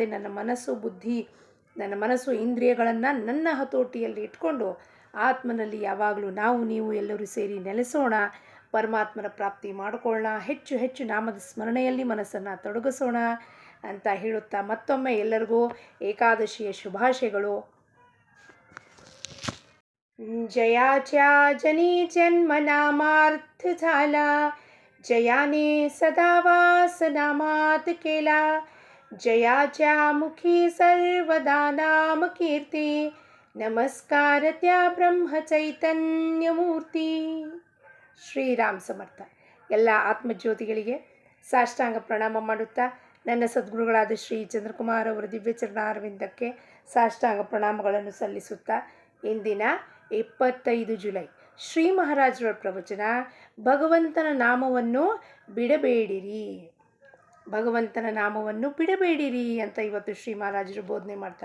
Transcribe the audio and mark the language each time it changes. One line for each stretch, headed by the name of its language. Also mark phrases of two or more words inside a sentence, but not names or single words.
Kannada: ನನ್ನ ಮನಸ್ಸು ಇಂದ್ರಿಯಗಳನ್ನು ನನ್ನ ಹತೋಟಿಯಲ್ಲಿ ಇಟ್ಕೊಂಡು ಆತ್ಮನಲ್ಲಿ ಯಾವಾಗಲೂ ನಾವು ನೀವು ಎಲ್ಲರೂ ಸೇರಿ ನೆಲೆಸೋಣ, ಪರಮಾತ್ಮನ ಪ್ರಾಪ್ತಿ ಮಾಡಿಕೊಳ್ಳೋಣ, ಹೆಚ್ಚು ಹೆಚ್ಚು ನಾಮದ ಸ್ಮರಣೆಯಲ್ಲಿ ಮನಸ್ಸನ್ನು ತೊಡಗಿಸೋಣ ಅಂತ ಹೇಳುತ್ತಾ ಮತ್ತೊಮ್ಮೆ ಎಲ್ಲರಿಗೂ ಏಕಾದಶಿಯ ಶುಭಾಶಯಗಳು.
Marathi: जयाच्या जनी जन्म नामार्थ झाला, जयाने सदा वास नामात केला. जयाच्या मुखी सर्वदा नाम कीर्ती, नमस्कार त्या ब्रह्म चैतन्य ಮೂರ್ತಿ.
Kannada: ಶ್ರೀರಾಮ್ ಸಮರ್ಥ. ಎಲ್ಲ ಆತ್ಮಜ್ಯೋತಿಗಳಿಗೆ ಸಾಷ್ಟಾಂಗ ಪ್ರಣಾಮ ಮಾಡುತ್ತಾ ನನ್ನ ಸದ್ಗುರುಗಳಾದ ಶ್ರೀ ಚಂದ್ರಕುಮಾರ್ ಅವರ ದಿವ್ಯ ಚರಣಾರವಿಂದಕ್ಕೆ ಸಾಷ್ಟಾಂಗ ಪ್ರಣಾಮಗಳನ್ನು ಸಲ್ಲಿಸುತ್ತಾ ಇಂದಿನ 25 ಜುಲೈ ಶ್ರೀ ಮಹಾರಾಜರ ಪ್ರವಚನ, ಭಗವಂತನ ನಾಮವನ್ನು ಬಿಡಬೇಡಿರಿ, ಭಗವಂತನ ನಾಮವನ್ನು ಬಿಡಬೇಡಿರಿ ಅಂತ ಇವತ್ತು ಶ್ರೀ ಮಹಾರಾಜರು ಬೋಧನೆ ಮಾಡ್ತಾರೆ.